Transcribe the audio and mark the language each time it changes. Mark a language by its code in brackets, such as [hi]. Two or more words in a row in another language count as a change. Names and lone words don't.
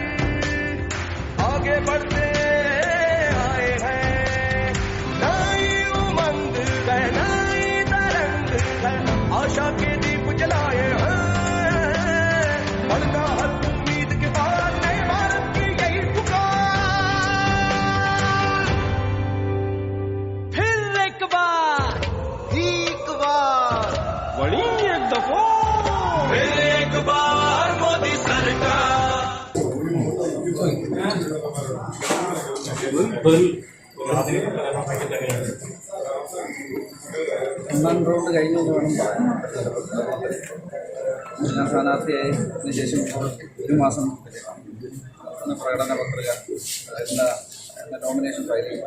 [hi] आगे बढ़ते आए हैं, नई उमंग है नई तरंग है, आशा के दीप जलाए हैं, बढ़ना हर उम्मीद के बाद नए भारत की यही पुकार, फिर एक बार बड़ी एक दफा फिर एक बार मोदी सरकार। [ml] ഒന്നാം റൗണ്ട് കഴിഞ്ഞെന്ന് വേണം പറയാൻ. ഞാൻ സ്ഥാനാർത്ഥിയായതിനു ശേഷം ഒരു മാസം പ്രകടന പത്രിക എന്ന നോമിനേഷൻ ഫയൽ ചെയ്തു.